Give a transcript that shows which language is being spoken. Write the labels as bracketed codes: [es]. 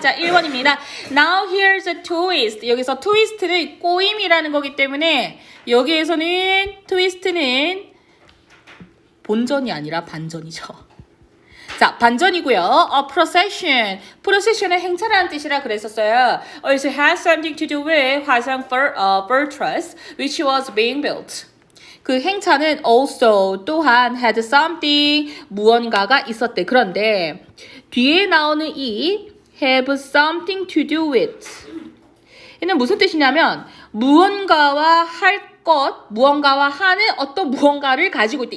[ko] 자, 1번입니다. [en] Now here's a twist. [ko] 여기서 twist는 꼬임이라는 거기 때문에 여기에서는 twist는 본전이 아니라 반전이죠. 자, 반전이고요. [en] A procession. [ko] procession은 행차라는 뜻이라 그랬었어요. [en] Also has something to do with 화성 fortress, which was being built. [ko] 그 행차는 [en] also [ko] 또한 [en] had something [ko] 무언가가 있었대. 그런데 뒤에 나오는 이 [en] have something to do with [ko] 얘는 무슨 뜻이냐면 무언가와 할 것, 무언가와 하는 어떤 무언가를 가지고 있다.